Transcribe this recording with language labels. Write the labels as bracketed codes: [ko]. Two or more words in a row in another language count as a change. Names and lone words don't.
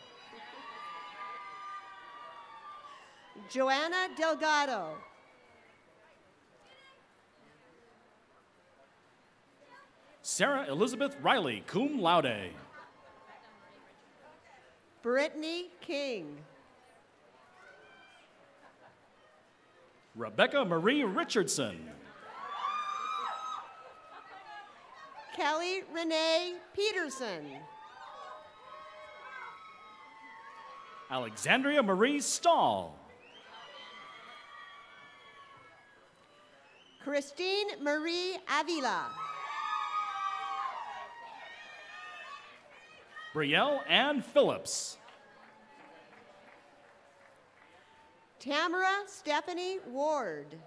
[en] Joanna Delgado. Sarah Elizabeth Riley, [la] cum laude. [en] Brittany King. Rebecca Marie Richardson. Kelly Renee Peterson. Alexandria Marie Stahl. Christine Marie Avila. Brielle Ann Phillips. Tamara Stephanie Ward.